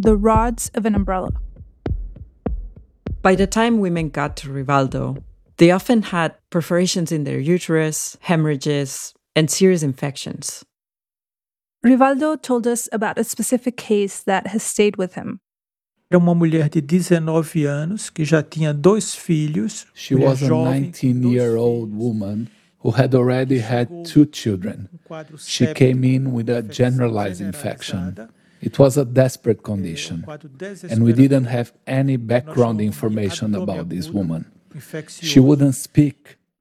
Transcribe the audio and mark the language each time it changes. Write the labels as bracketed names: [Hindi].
[English] The rods of an umbrella. By the time women got to Rivaldo, they often had perforations in their uterus, hemorrhages, and serious infections. Rivaldo told us about a specific case that has stayed with him. [Portuguese] Era uma mulher de 19 anos que já tinha dois filhos. [English] She was a 19-year-old woman who had already had two children. She came in with a generalized infection. It was a desperate condition, and we didn't have any background information about this woman. She wouldn't speak.